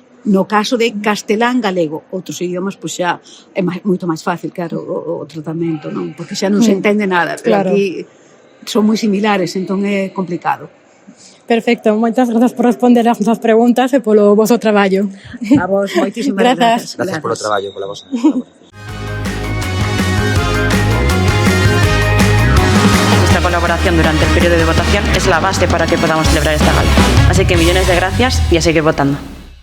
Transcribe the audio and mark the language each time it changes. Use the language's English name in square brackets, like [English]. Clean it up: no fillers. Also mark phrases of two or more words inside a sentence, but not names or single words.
[Galician] No caso de castelán-galego, outros idiomas, pois xa é moito máis fácil, claro, o tratamento, non? Porque xa non se entende nada, pero aquí son moi similares, entón é complicado. Perfecto, moitas grazas por responder as nosas preguntas e polo vosso traballo. A vos, moitísimas grazas. Grazas polo traballo, pola vosa. [Spanish] Nuestra colaboración durante el periodo de votación es la base para que podamos celebrar esta gala. Así que millones de gracias y a seguir votando.